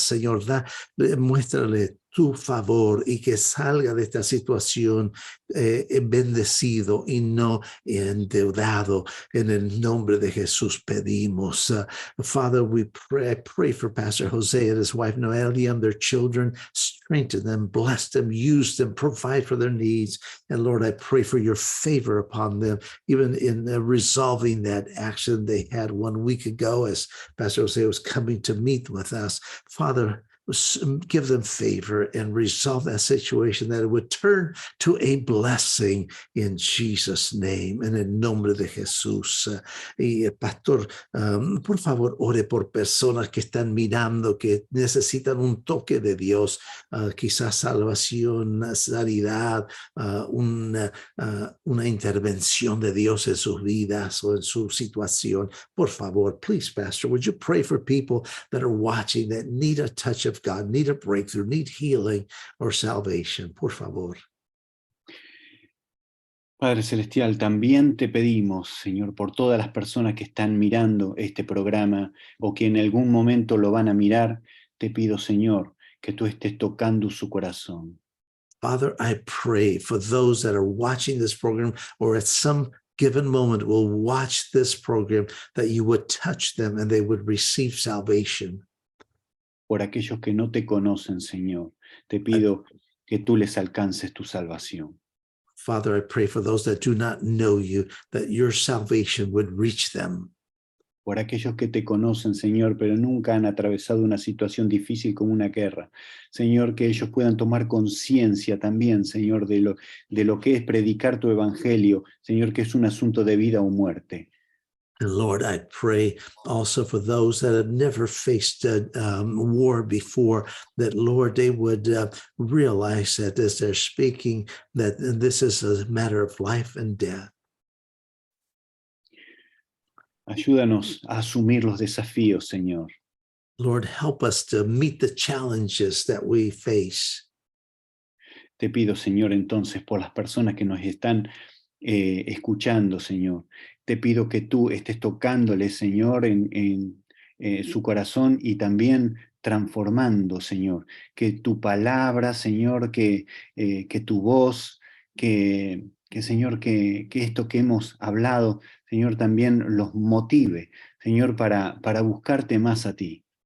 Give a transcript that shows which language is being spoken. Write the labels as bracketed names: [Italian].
[Spanish] Señor, muéstrale tu favor y que salga de esta situación bendecido y no endeudado. En el nombre de Jesús pedimos. [English] Father, I pray for Pastor Jose and his wife Noelia and their children. Strengthen them, bless them, use them, provide for their needs. And Lord, I pray for your favor upon them, even in resolving that action they had 1 week ago as Pastor Jose was coming to meet with us. Father, give them favor and resolve that situation, that it would turn to a blessing in Jesus' name, [Spanish] en el nombre de Jesús. Y pastor, por favor, ore por personas que están mirando, que necesitan un toque de Dios, quizás salvación, sanidad, una intervención de Dios en sus vidas o en su situación. Por favor, [English] please, Pastor, would you pray for people that are watching that need a touch of God, need a breakthrough, need healing or salvation? [Spanish] Por favor. Padre Celestial, también te pedimos, Señor, por todas las personas que están mirando este programa o que en algún momento lo van a mirar, te pido, Señor, que tú estés tocando su corazón. [English] Father, I pray for those that are watching this program or at some given moment will watch this program, that you would touch them and they would receive salvation. [Spanish] Por aquellos que no te conocen, Señor, te pido que tú les alcances tu salvación. [English] Father, I pray for those that do not know you, that your salvation would reach them. [Spanish] Por aquellos que te conocen, Señor, pero nunca han atravesado una situación difícil como una guerra. Señor, que ellos puedan tomar conciencia también, Señor, de lo que es predicar tu evangelio, Señor, que es un asunto de vida o muerte. [English] And Lord, I pray also for those that have never faced a war before, that, Lord, they would realize that as they're speaking, that this is a matter of life and death. [Spanish] Ayúdanos a asumir los desafíos, Señor. [English] Lord, help us to meet the challenges that we face. [Spanish] Te pido, Señor, entonces, por las personas que nos están escuchando, Señor. Te pido que tú estés tocándole, Señor, en su corazón y también transformando, Señor. Que tu palabra, Señor, que tu voz, Señor, que esto que hemos hablado, Señor, también los motive, Señor, para buscarte más a ti.